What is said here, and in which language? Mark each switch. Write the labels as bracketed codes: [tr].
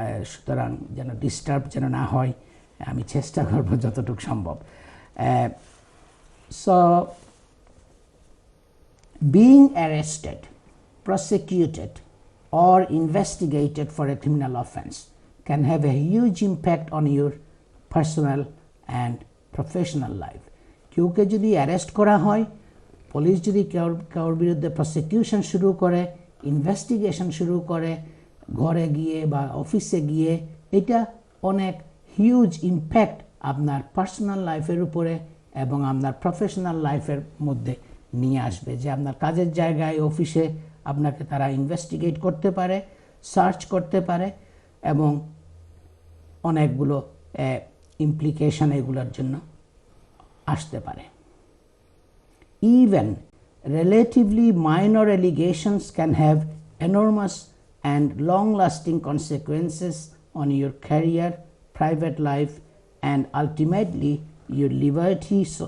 [bn] সুতরাং যেন ডিস্টার্ব যেন না হয় আমি চেষ্টা করব যতটুকু সম্ভব। [en] So, being arrested, prosecuted or investigated for a criminal offense can have a huge impact on your personal and professional life. [bn] কেউকে যদি অ্যারেস্ট করা হয়, পুলিশ যদি কারোর বিরুদ্ধে প্রসিকিউশন শুরু করে, ইনভেস্টিগেশন শুরু করে ঘরে গিয়ে বা অফিসে গিয়ে, এটা অনেক হিউজ ইম্প্যাক্ট আপনার পার্সোনাল লাইফের উপরে এবং আপনার প্রফেশনাল লাইফের মধ্যে নিয়ে আসবে। যে আপনার কাজের জায়গায়, অফিসে আপনাকে তারা ইনভেস্টিগেট করতে পারে, সার্চ করতে পারে এবং অনেকগুলো ইমপ্লিকেশন এগুলোর জন্য আসতে পারে। [en] Even relatively minor allegations can have enormous and long-lasting consequences on your career, private life, and ultimately your liberty.